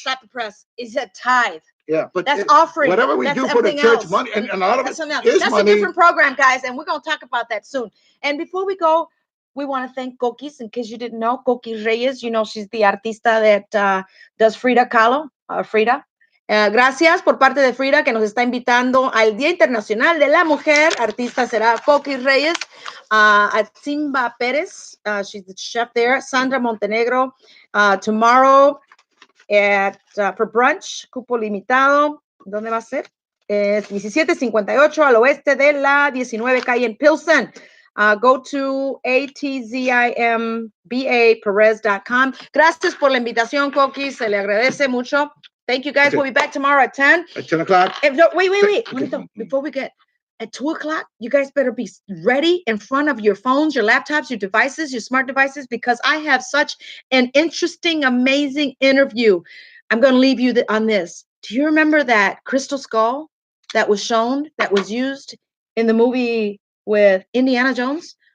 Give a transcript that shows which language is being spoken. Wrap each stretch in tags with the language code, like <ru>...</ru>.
<en>Stop the press. It's a tithe. Yeah, but that's offering. Whatever we do for the church, money, and a lot of it is money. That's a different program, guys, and we're gonna talk about that soon. And before we go, we want to thank Coquis. In case you didn't know, Coquis Reyes. You know she's the artista that does Frida Kahlo. Frida.</en> <es>Gracias por parte de Frida que nos está invitando al Día Internacional de la Mujer. Artista será Coquis Reyes, Atzimba Pérez,</es> <en>she's the chef there,</en> <es>Sandra Montenegro,</es> <en>tomorrow for brunch,</en> <es>cupo limitado. ¿Dónde va a ser? Es 1758 al oeste de la 19 calle en Pilsen.</es> <en>Go to atzimbaperez.com.</en> <es>Gracias por la invitación, Coquis. Se le agradece mucho.</es> <en>Thank you, guys. Okay. We'll be back tomorrow at 10. At 10 o'clock? Wait. Okay. Before we get at 2 o'clock, you guys better be ready in front of your phones, your laptops, your devices, your smart devices, because I have such an interesting, amazing interview. I'm going to leave you on this. Do you remember that crystal skull that was shown, that was used in the movie with Indiana Jones?</en>